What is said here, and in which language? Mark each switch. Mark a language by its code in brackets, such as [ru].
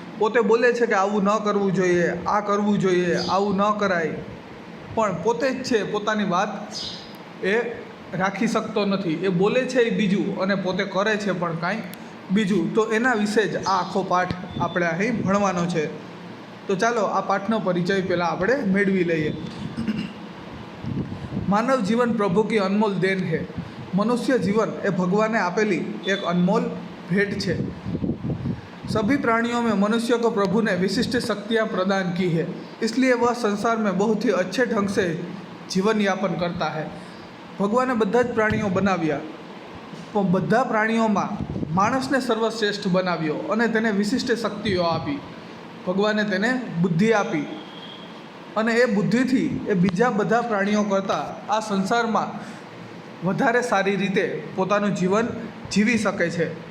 [gu] પોતે બોલે છે કે આવું ન કરવું જોઈએ, આ કરવું જોઈએ, આવું ન કરાય, પણ પોતે જ છે પોતાની વાત એ રાખી શકતો નથી. એ બોલે છે એ બીજું અને પોતે કરે છે પણ કાંઈ બીજું. તો એના વિશે જ આ આખો પાઠ આપણે અહીં ભણવાનો છે. તો ચાલો આ પાઠનો પરિચય પહેલાં આપણે મેળવી લઈએ. [hi] मानव जीवन प्रभु की अनमोल देन है. मनुष्य जीवन ये भगवान ने आपेली एक अनमोल भेंट है. सभी प्राणियों में मनुष्य को प्रभु ने विशिष्ट शक्तियाँ प्रदान की है, इसलिए वह संसार में बहुत ही अच्छे ढंग से जीवन यापन करता है. भगवान ने [gu] બધા જ પ્રાણીઓ બનાવ્યા, પણ બધા પ્રાણીઓમાં માણસને સર્વશ્રેષ્ઠ બનાવ્યો અને તેને વિશિષ્ટ શક્તિઓ આપી. ભગવાને તેને બુદ્ધિ આપી અને એ બુદ્ધિથી એ બીજા બધા પ્રાણીઓ કરતાં આ સંસારમાં વધારે સારી રીતે પોતાનું જીવન જીવી શકે છે.